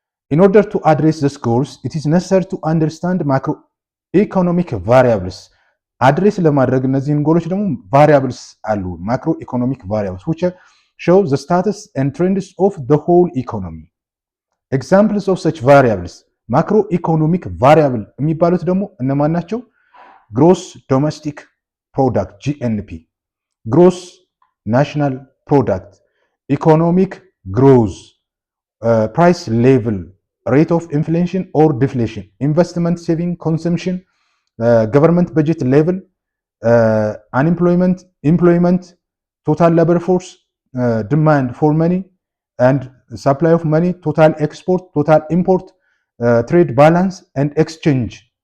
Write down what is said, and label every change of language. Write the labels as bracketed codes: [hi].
[en] in order to address these goals it is necessary to understand macroeconomic variables [am] አድሬስ ለማድረግ እነዚህን ጎሎች ደግሞ [en] variables አሉ macroeconomic variables which show the status and trends of the whole economy. examples of such variables macroeconomic variable [am] የሚባሉት ደግሞ እነማን ናቸው? [en] gross domestic product GNP, gross national product, economic growth, price level, rate of inflation or deflation, investment, saving, consumption, government budget level, unemployment, employment, total labor force, demand for money and supply of money, total export, total import, trade balance and exchange